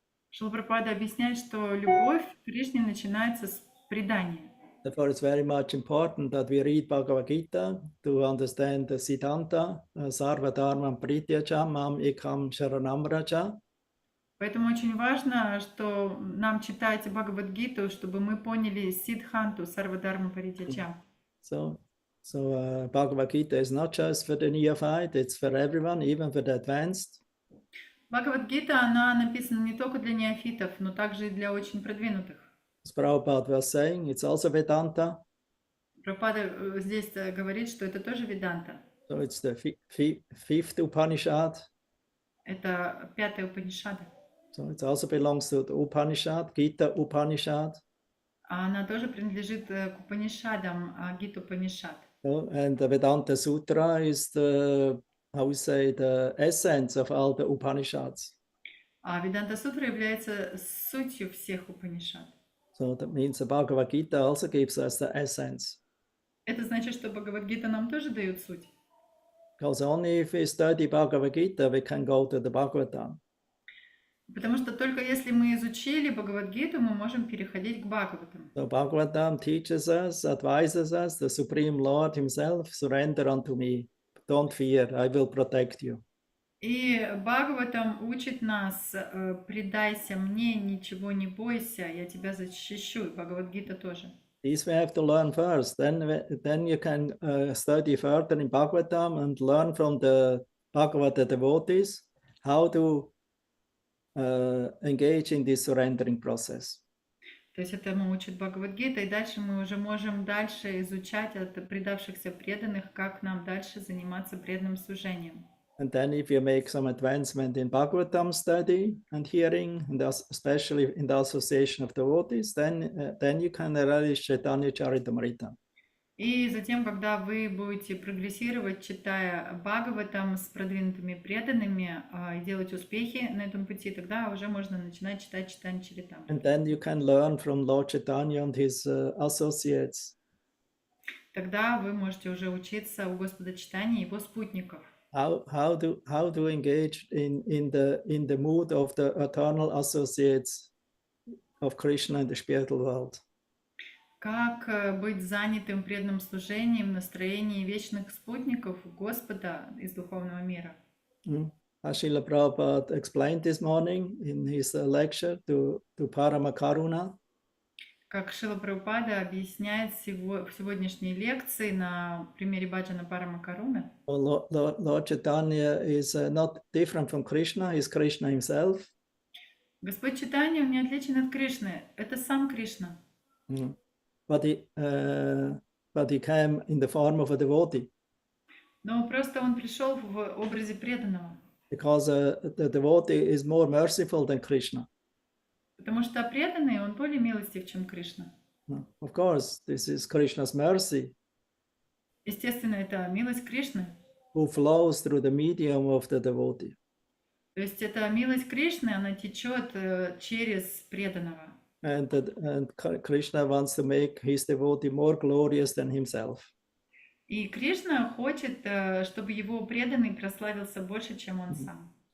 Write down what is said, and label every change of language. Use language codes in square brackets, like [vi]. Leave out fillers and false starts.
[ru] Шрила Прабхупада объясняет, что любовь к Кришне начинается с предания. [en] Therefore, it's very much important that we read Bhagavad Gita to understand the Siddhanta, [sa] Sarva Dharmam Prityaja, Mam Ekam Sharanam Raja. [ru] Поэтому очень важно, что нам читать Бхагавад-гиту, чтобы мы поняли Сиддханту, Сарвадхарма Паритьяча. [en] So Bhagavad Gita is not just for the neophyte, it's for everyone, even for the advanced. [ru] Бхагавад-гита, она написана не только для неофитов, но также и для очень продвинутых. [en] As Prabhupada was saying, it's also Vedanta. [ru] Прабхупада здесь говорит, что это тоже Веданта. [en] So it's the fifth Upanishad. [ru] Это пятая Упанишада. [en] So it also belongs to the Upanishad, Gita Upanishad. [ru] Она тоже принадлежит к Упанишадам, Гита Упанишад. [en] So, and the Vedanta Sutra is the, how we say, the essence of all the Upanishads. [ru] А Веданта Сутра является сутью всех Упанишад. [en] So that means the Bhagavad Gita also gives us the essence. [ru] Это значит, что Бхагавад-гита нам тоже дает суть. [en] Because only if we study Bhagavad Gita, we can go to the Bhagavatam. [ru] Потому что только если мы изучили Бхагавад-гиту, мы можем переходить к Бхагаватам. [en] So Bhagavatam teaches us, advises us, the Supreme Lord Himself, surrender unto me. Don't fear, I will protect you. [ru] И Бхагаватам учит нас: предайся мне, ничего не бойся, я тебя защищу. И Бхагавад-гита тоже. [en] This we have to learn first. Then you can study further in Bhagavatam and learn from the Bhagavata devotees how to engage in this surrendering process. [ru] То есть этому учит Бхагавад-гита, и дальше мы уже можем дальше изучать от предавшихся преданных, как нам дальше заниматься преданным служением. [en] And then if you make some advancement in Bhagavatam study and hearing, and especially in the association of devotees, then you can relish Chaitanya Charitamrita. [ru] И затем, когда вы будете прогрессировать, читая Бхагаватам с продвинутыми преданными, и делать успехи на этом пути, тогда уже можно начинать читать Чайтанья Чаритамриту. [en] And then you can learn from Lord Chaitanya and his associates. [ru] Тогда вы можете уже учиться у Господа Чайтаньи и его спутников. [en] How to engage in the mood of the eternal associates of Krishna in the spiritual world. [ru] Как быть занятым преданным служением в настроении вечных спутников Господа из духовного мира. [en] As Srila Prabhupada explained this morning in his lecture to Paramakaruna, [ru] Как Шрила Прабхупада объясняет в сегодняшней лекции на примере баджана Парамакаруны, [en] Lord Chaitanya is not different from Krishna, he's Krishna himself. [ru] Господь Чайтанья, он не отличен от Кришны, это сам Кришна. [en] But he came in the form of a devotee. [ru] Но просто он пришел в образе преданного. [en] Because the devotee is more merciful than Krishna. [ru] Потому что преданный, он более милостив, чем Кришна. [en] Of course, this is Krishna's mercy. [ru] Естественно, это милость Кришны. [en] Who flows through the medium of the devotee. [ru] То есть эта милость Кришны, она течет через преданного. [en] And Krishna wants to make his devotee more glorious than himself. [ru] И Кришна хочет, чтобы его преданный прославился больше, чем он сам.